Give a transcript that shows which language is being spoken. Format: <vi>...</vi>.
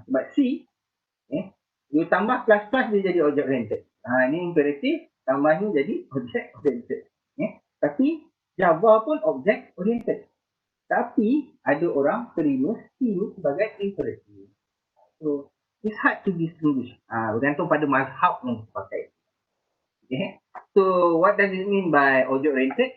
<ms>Sebab C, you tambah plus dia jadi object oriented. Ni imperative, tambah ni jadi object oriented. Tapi Java pun object oriented. Tapi ada orang terima C ni sebagai imperative.</ms> <en>So, it's hard to distinguish.</en> <ms>Bergantung pada mazhab yang dipakai. Okay.</ms> <en>So, what does it mean by object oriented?</en>